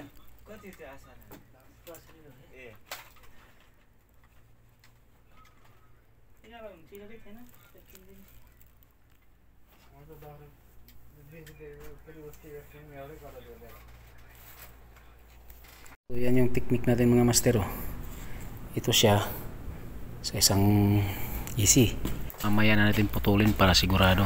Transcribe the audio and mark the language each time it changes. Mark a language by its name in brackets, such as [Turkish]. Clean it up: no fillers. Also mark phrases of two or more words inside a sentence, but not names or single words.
[Indonesian] Kau tidak asal. Eh. ini apa sih tadi kan [Filipino] So yan yung technique natin mga master. Ito siya sa isang easy. Mamaya na natin putulin para sigurado.